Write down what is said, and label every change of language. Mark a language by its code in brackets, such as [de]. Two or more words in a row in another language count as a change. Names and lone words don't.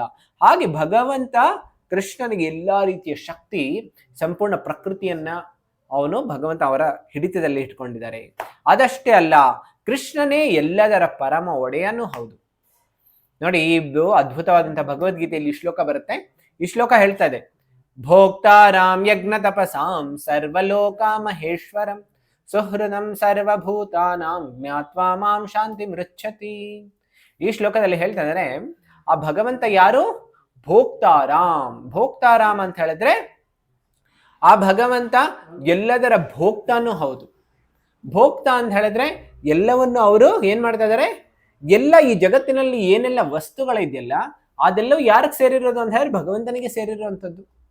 [kn] ಹಾಗೆ ಭಗವಂತ ಕೃಷ್ಣನಿಗೆ ಎಲ್ಲಾ ರೀತಿಯ ಶಕ್ತಿ, ಸಂಪೂರ್ಣ ಪ್ರಕೃತಿಯನ್ನ ಭಗವಂತ ಅವರ ಹಿಡಿತದಲ್ಲಿ ಇಟ್ಕೊಂಡಿದ್ದಾರೆ. ಅದಷ್ಟೇ ಅಲ್ಲ, ಕೃಷ್ಣನೇ ಎಲ್ಲದರ ಪರಮ ಒಡೆಯನೂ ಹೌದು. ನೋಡಿ, ಇದು ಅದ್ಭುತವಾದಂತಹ ಭಗವದ್ಗೀತೆಯಲ್ಲಿ ಈ ಶ್ಲೋಕ ಬರುತ್ತೆ. ಈ ಶ್ಲೋಕ ಹೇಳ್ತಾ ಇದೆ, [sa] ಭೋಕ್ತಾರಾಮ್ ಯಜ್ಞ ತಪಸಾಂ ಸರ್ವಲೋಕ ಮಹೇಶ್ವರಂ ಸುಹೃದಂ ಸರ್ವಭೂತಾನಾಂ ಜ್ಞಾತ್ವಾ ಮಾಂ ಶಾಂತಿ ಮೃಚ್ಛತಿ. [kn] ಈ ಶ್ಲೋಕದಲ್ಲಿ ಹೇಳ್ತಾ ಇದ್ದಾರೆ, ಆ ಭಗವಂತ ಯಾರು? ಭೋಕ್ತಾರಾಮ್. ಭೋಕ್ತಾರಾಮ್ ಅಂತ ಹೇಳಿದ್ರೆ ಆ ಭಗವಂತ ಎಲ್ಲದರ ಭೋಕ್ತಾನೂ ಹೌದು. ಭೋಕ್ತ ಅಂತ ಹೇಳಿದ್ರೆ ಎಲ್ಲವನ್ನು ಅವರು ಏನ್ ಮಾಡ್ತಾ ಇದ್ದಾರೆ, ಎಲ್ಲ ಈ ಜಗತ್ತಿನಲ್ಲಿ ಏನೆಲ್ಲ ವಸ್ತುಗಳಿದೆಯಲ್ಲ ಅದೆಲ್ಲವೂ ಯಾರಿಗೆ ಸೇರಿರೋದು ಅಂತ ಹೇಳಿ ಭಗವಂತನಿಗೆ ಸೇರಿರುವಂಥದ್ದು.